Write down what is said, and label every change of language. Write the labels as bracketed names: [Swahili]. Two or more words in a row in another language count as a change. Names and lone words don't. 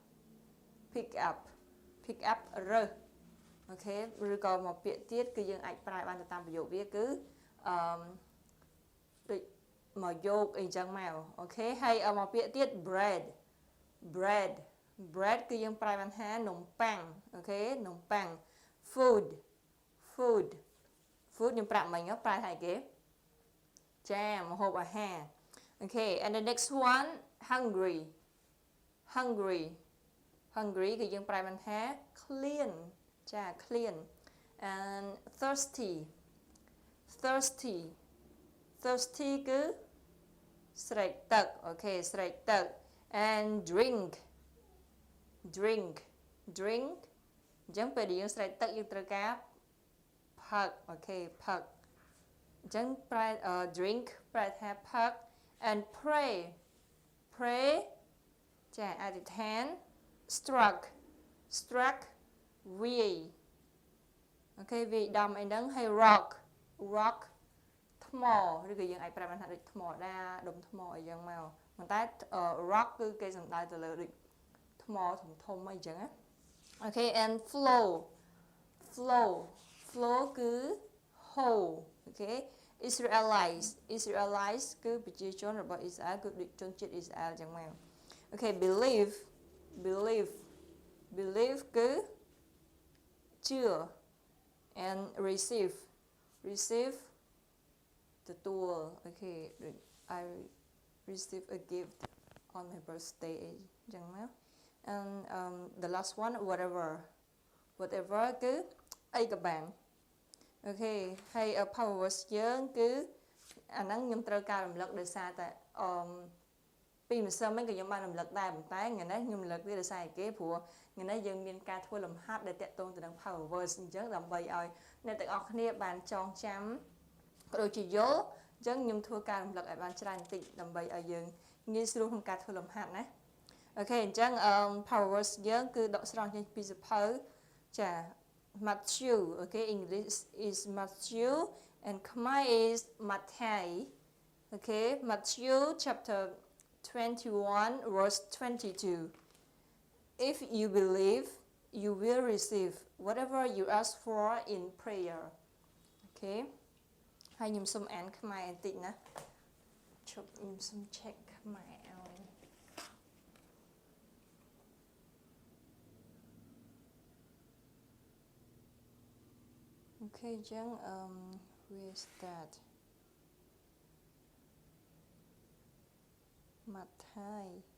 [Khmer] រើសអូខេឬក៏មកពាក្យទៀតគឺយើងអាចប្រើបានទៅតាមប្រយោគវាគឺដូចមកយកអីចឹងមកអូខេហើយមកពាក្យទៀត bread គឺយើងប្រើបានថានំប៉័ងអូខេនំប៉័ង food ខ្ញុំប្រាប់មិញប្រើថាគេចាម្ហូបអាហារអូខេ [English] and the next one hungry [Khmer] គឺយើងប្រើបានថា clean ចា [English] clean and thirsty [Khmer] គឺស្រេកទឹកអូខេស្រេកទឹក [English] and drink [Khmer] អញ្ចឹងពេលដែលយើងស្រេកទឹកយើងត្រូវការផឹកអូខេផឹកអញ្ចឹងប្រែ drink ប្រែថាផឹក [English] and pray [Khmer] ចាអធិដ្ឋាន struck វាយអូខេវាយដំអីហ្នឹងហើយ rock ថ្មឬក៏យើងអាចប្រាប់បានថាដូចថ្មដែរដុំថ្មអីយ៉ាងមកប៉ុន្តែ rock គឺគេសំដៅទៅលើដូចថ្មធំអីចឹងណាអូខេ [English] and flow [Khmer] គឺហូរអូខេ Israelites គឺប្រជាជនរបស់អ៊ីស្រាអែលគឺដូចជនជាតិអ៊ីស្រាអែលចឹងមកអូខេ believe គឺជឿ [English] and receive [Khmer] ទទួលអូខេ [English] I receive a gift on my birthday [Khmer] អញ្ចឹងមក [English] and the last one whatever [Khmer] គឺអីក៏បានអូខេហើយ [English] power words [Khmer] យើងគឺអាហ្នឹងខ្ញុំត្រូវការរំលឹកដោយសារតែពីម្សិលមិ ញក៏ខ្ញុំបានរំលឹកដែរប៉ុន្តែថ្ងៃនេះខ្ញុំរំលឹកវាដោយសារគេព្រោះថ្ងៃនេះយើងមានការធ្វើលំហាត់ដែលតាក់ទងទៅនឹង [English] power words [Khmer] អញ្ចឹងដើម្បីឲ្យ អ្នកទាំងអស់គ្នាបានចងចាំក៏ដូចជាយល់អញ្ចឹងខ្ញុំធ្វើការរំលឹកឲ្យបានច្រើនបន្តិច ដើម្បីឲ្យយើងងាយស្រួលក្នុងការធ្វើលំហាត់ណាអូខេអញ្ចឹង [English] power words [Khmer] យើង គឺដកស្រង់ចេញពីសៀវភៅចា [English] Matthew okay English is Matthew and Khmer is Matthai okay Matthew chapter 21 verse 22 if you believe you will receive whatever you ask for in prayer okay [Khmer] ហើយខ្ញុំសូមអានខ្មែរបន្តិចណាជប់ខ្ញុំសូម check ខ្មែរឲ្យ អូខេអញ្ចឹង [English] where is that [Khmer] ម៉ាថាយ